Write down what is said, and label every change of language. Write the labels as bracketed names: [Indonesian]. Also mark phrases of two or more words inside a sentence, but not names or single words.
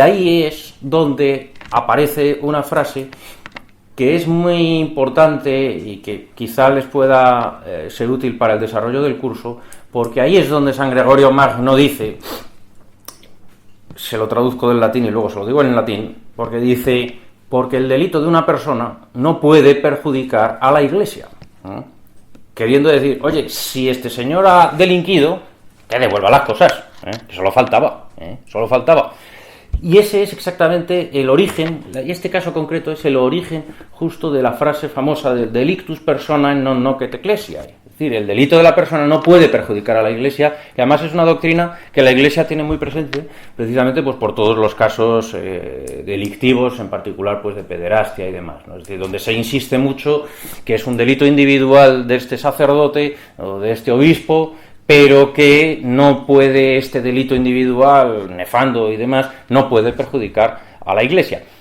[Spanish] ahí es donde aparece una frase que es muy importante y que quizá les pueda ser útil para el desarrollo del curso, porque ahí es donde San Gregorio Magno dice, se lo traduzco del latín y luego se lo digo en latín, porque dice, porque el delito de una persona no puede perjudicar a la Iglesia, ¿no? Queriendo decir, oye, si este señor ha delinquido, que devuelva las cosas, que solo faltaba. Y ese es exactamente el origen, y este caso concreto es el origen justo de la frase famosa de [Latin] delictus personae non nocet ecclesiae. [Spanish] Es decir, el delito de la persona no puede perjudicar a la Iglesia, que además es una doctrina que la Iglesia tiene muy presente, precisamente pues por todos los casos delictivos, en particular pues de pederastia y demás, ¿no? Es decir, donde se insiste mucho que es un delito individual de este sacerdote o de este obispo, pero que no puede, este delito individual, nefando y demás, no puede perjudicar a la Iglesia.